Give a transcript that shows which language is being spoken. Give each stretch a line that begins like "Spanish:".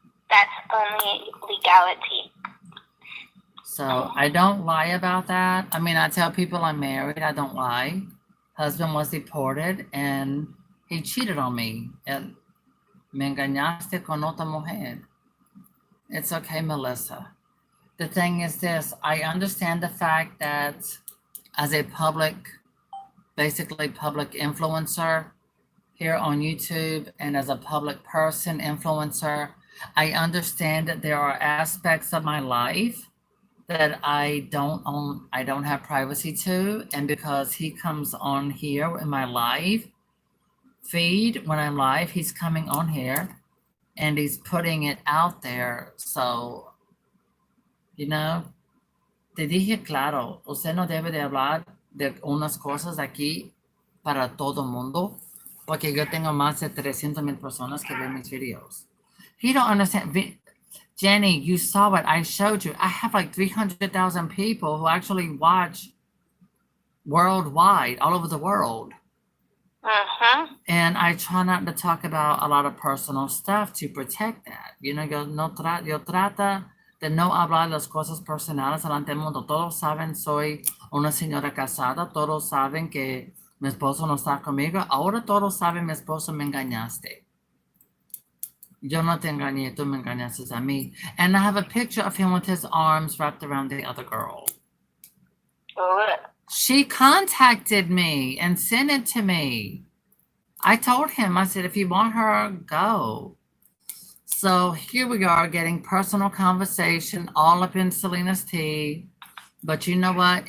English: That's only legality. So I don't lie about that. I mean, I tell people I'm married. I don't lie. Husband was deported and he cheated on me.
Spanish: Me engañaste con otra mujer.
English: It's okay, Melissa. The thing is this, I understand the fact that as a basically public influencer here on YouTube and as a public person influencer, I understand that there are aspects of my life that I don't own, I don't have privacy to. And because he comes on here in my live feed, when I'm live, he's coming on here and he's putting it out there. So, you know,
Spanish: te dije claro, usted no debe de hablar de unas cosas aquí para todo mundo, porque yo tengo más de 300,000 personas que ven mis videos.
English: He don't understand. Jenny, you saw what I showed you. I have like 300,000 people who actually watch worldwide, all over the world. And I try not to talk about a lot of personal stuff to protect that. You know,
Spanish: yo trata de no hablar las cosas personales delante del mundo. Todos saben, soy una señora casada. Todos saben que mi esposo no está conmigo. Ahora todos saben, mi esposo me engañaste. Yo no te engañé, tú me engañaste a mí.
English: And I have a picture of him with his arms wrapped around the other girl. She contacted me and sent it to me. I told him, I said, if you want her, go. So here we are getting personal conversation all up in Selena's tea. But you know what?